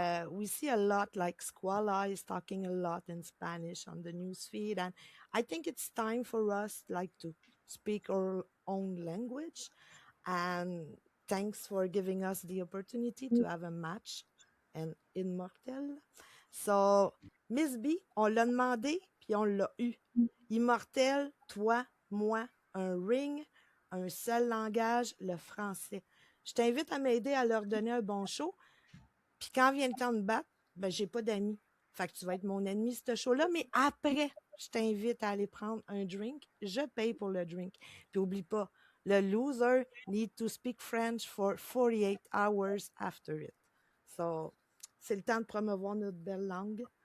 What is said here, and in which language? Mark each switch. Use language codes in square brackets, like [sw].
[en] We see a lot, like Squala is talking a lot in Spanish on the news feed, and I think it's time for us like to speak our own language. And thanks for giving us the opportunity to have a match in Immortel. [fr] So, Miss B, on l'a demandé, puis on l'a eu. Immortel, toi, moi, un ring, un seul langage, le français. Je t'invite à m'aider à leur donner un bon show. Puis quand vient le temps de battre, ben j'ai pas d'amis. Fait que tu vas être mon ennemi, ce show-là. Mais après, je t'invite à aller prendre un drink. Je paye pour le drink. Puis oublie pas, [en] le loser need to speak French for 48 hours after it. [fr] So, c'est le temps de promouvoir notre belle langue.